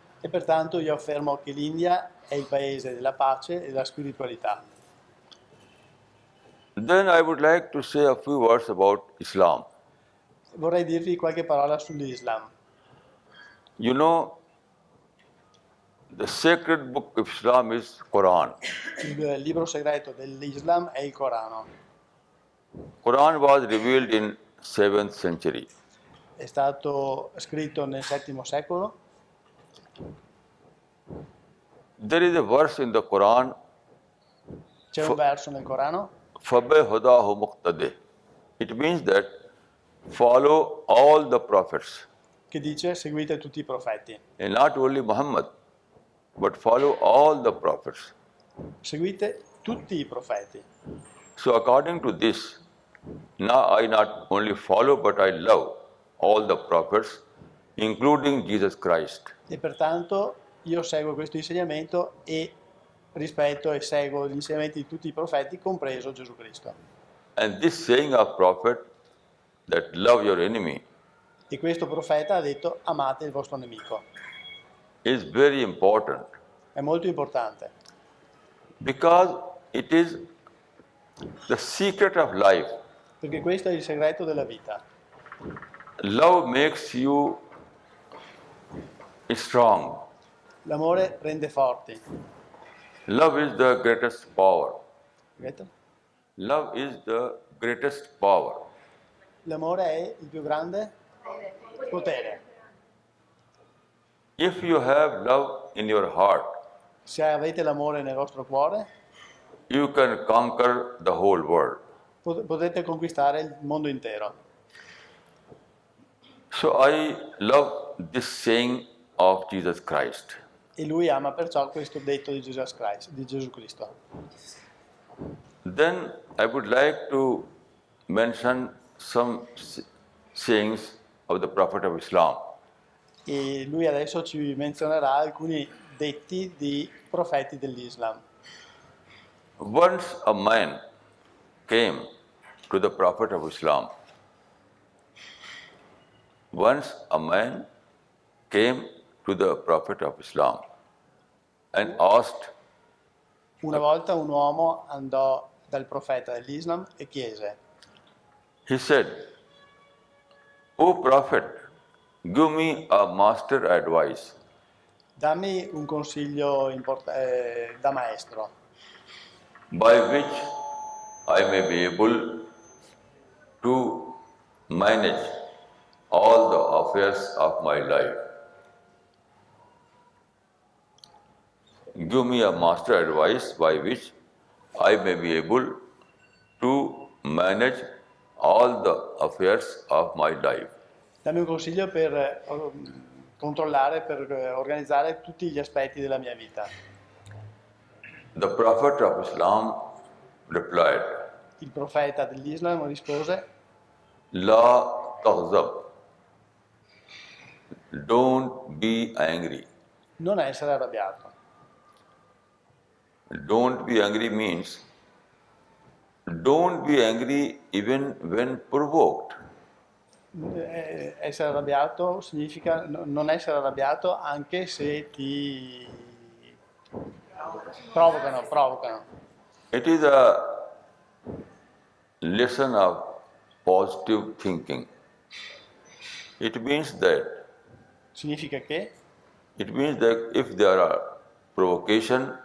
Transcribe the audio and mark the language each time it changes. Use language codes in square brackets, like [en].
[it] E pertanto io affermo che l'India è il paese della pace e della spiritualità. [en] Then I would like to say a few words about Islam. [it] Vorrei dirvi qualche parola sull'Islam. [en] You know, the sacred book of Islam is Quran. [it] Il libro segreto dell'Islam è il Corano. [en] Quran was revealed in 7th century. [it] È stato scritto nel VII secolo. [en] There is a verse in the Quran, [it] C'è un verso nel Corano [ar] Fabe Hudahu Muqtadeh. [en] It means that follow all the prophets, [it] che dice seguite tutti i profeti. [en] and not only Muhammad, but follow all the prophets. [it] Seguite tutti i profeti. [en] So according to this, now I not only follow, but I love all the prophets, including Jesus Christ. [it] E pertanto io seguo questo insegnamento e rispetto e seguo gli insegnamenti di tutti i profeti, compreso Gesù Cristo. [en] And this saying of prophet, that love your enemy, [it] E questo profeta ha detto amate il vostro nemico. [en] is very important [it] È molto importante, [en] because it is the secret of life. [it] perché questo è il segreto della vita. [en] Love makes you strong. [it] L'amore rende forti. [en] Love is the greatest power. [it] Capito? [en] Love is the greatest power. [it] L'amore è il più grande potere. [en] If you have love in your heart, [it] Se avete l'amore nel vostro cuore, [en] you can conquer the whole world. [it] potete conquistare il mondo intero. [en] So I love this saying of Jesus Christ. [it] E lui ama perciò questo detto di Gesù Cristo. [en] Then I would like to mention some sayings of the Prophet of Islam. [it] E lui adesso ci menzionerà alcuni detti di profeti dell'Islam. [en] Once a man came to the Prophet of Islam. Once a man came to the Prophet of Islam and asked, [it] Una volta un uomo andò dal profeta dell'Islam e chiese: [en] he said, O Prophet, give me a master advice. [it] dammi un consiglio da maestro, [en] By which I may be able to manage all the affairs of my life. Give me a master advice by which I may be able to manage all the affairs of my life. [it] dammi un consiglio per controllare, per organizzare tutti gli aspetti della mia vita. [en] The Prophet of Islam replied, [it] Il profeta dell'Islam rispose: [ar] La taghzab. [en] Don't be angry. [it] non essere arrabbiato. [en] Don't be angry means don't be angry even when provoked. [it] Essere arrabbiato significa non essere arrabbiato anche se ti provocano. [en] It is a lesson of positive thinking. It means that [it] Significa che [en] if there are provocation,